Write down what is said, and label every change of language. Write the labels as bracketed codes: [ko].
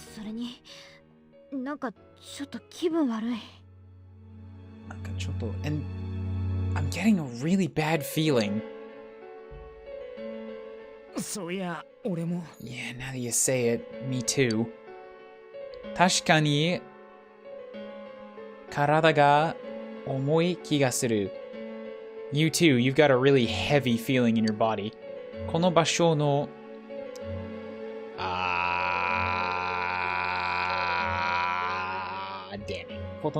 [ja] それになんかちょっと気分悪い。 [en] And I'm getting a really bad feeling. [ja] そういや、俺も。 [en] Yeah, now that you say it, me too. [ja] 確かに体が重い気がする。 [en] You too, you've got a really heavy feeling in your body. [ja] この場所の [en] damn it.